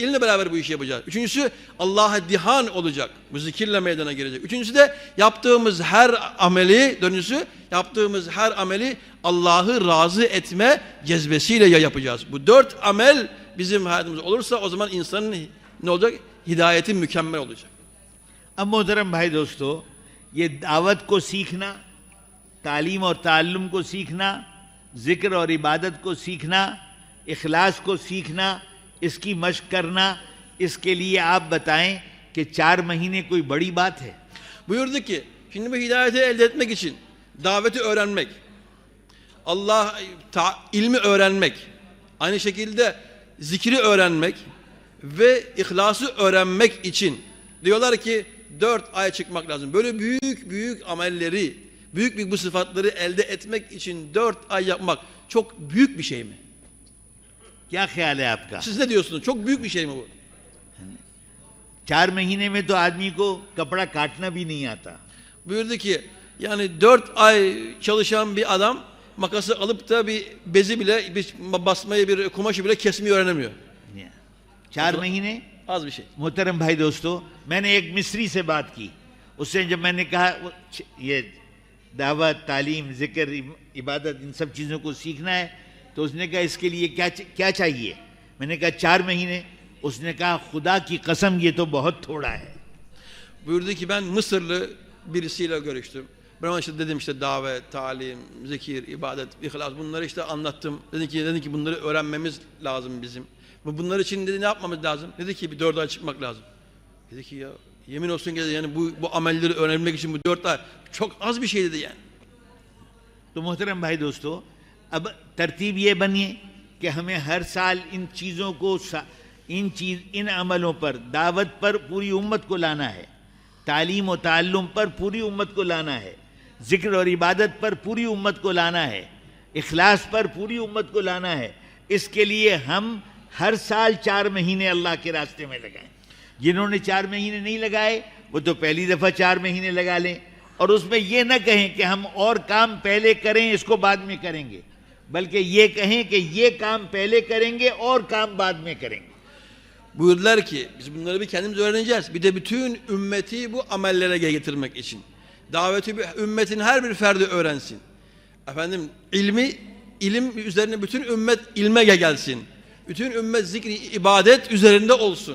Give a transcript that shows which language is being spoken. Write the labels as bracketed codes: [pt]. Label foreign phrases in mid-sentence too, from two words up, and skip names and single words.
[tr] İlimle beraber bu işi yapacağız. Üçüncüsü Allah'a dihan olacak. Bu zikirle meydana gelecek. Üçüncüsü de yaptığımız her ameli, dördüncüsü yaptığımız her ameli Allah'ı razı etme cezbesiyle yapacağız. Bu dört amel bizim hayatımızda olursa o zaman insanın ne olacak? Hidayeti mükemmel olacak. [hi] अब मोहतरम भाई दोस्तों, ये दावत को सीखना, तालीम और ताल्लुम को सीखना, जिक्र और इबादत को सीखना, इखलास को सीखना, इसकी मशक करना, इसके लिए आप बताएं कि 4 महीने कोई बड़ी बात है? [tr] Buyurdu ki şimdi bu hidayeti elde etmek için daveti öğrenmek, ilmi öğrenmek, aynı şekilde zikri öğrenmek ve ihlası öğrenmek için diyorlar ki 4 ay çıkmak lazım. Böyle büyük amelleri, büyük bu sıfatları elde etmek için 4 ay yapmak çok büyük bir şey mi? [hi] क्या ख्याल है आपका? [tr] Siz ne diyorsunuz? Çok büyük bir şey mi bu? [hi] 4 महीने में तो आदमी को कपड़ा काटना भी नहीं आता. [tr] Buyurdu ki yani 4 ay çalışan bir adam makası alıp da bir bezi bile, bir basmayı, bir kumaşı bile kesmeyi öğrenemiyor. [hi] 4 महीने? [tr] Az bir şey. [hi] मोहतरम भाई दोस्तों, मैंने एक मिस्री से बात की. उससे जब मैंने कहा ये दावत, तालीम, जिक्र, इबादत, इन सब चीज़ों को सीखना है, तो उसने कहा इसके लिए क्या चाहिए? मैंने कहा 4 महीने. उसने कहा खुदा की कसम ये तो बहुत थोड़ा है. [tr] Buyurdu ki ben Mısırlı birisiyle görüştüm. Ben ona işte dedim işte davet, talim, zikir, ibadet, ihlas bunları işte anlattım. Dedi ki bunları öğrenmemiz lazım bizim. Bunlar için dedi ne yapmamız lazım? Dedi ki bir 4 ay çıkmak lazım. Dedi ki ya yemin olsun ki yani bu amelleri öğrenmek için bu 4 ay çok az bir şey dedi yani. [hi] तो मोहतरम भाई दोस्तों, अब तरतीब ये बनी कि हमें हर साल इन चीज़ों को, इन अमलों पर, दावत पर पूरी उम्मत को लाना है, तालीम और ताल्लुम पर पूरी उम्मत को लाना है, जिक्र और इबादत पर पूरी उम्मत को लाना है, इखलास पर पूरी उम्मत को लाना है. इसके लिए हम हर साल 4 महीने अल्लाह के रास्ते में लगाएं. जिन्होंने 4 महीने नहीं लगाए वो तो पहली दफ़ा 4 महीने लगा लें और उसमें ये न कहें कि हम और काम पहले करें इसको बाद में करेंगे, बल्कि ये कहें कि ये काम पहले करेंगे और काम बाद में करेंगे. [tr] Buyurdular ki biz bunları bir kendimiz öğreneceğiz. Bir de bütün ümmeti bu amellere getirmek için. Daveti ümmetin her bir ferdi öğrensin. Efendim ilim üzerine bütün ümmet ilme gelsin. Bütün ümmet zikri ibadet üzerinde olsun.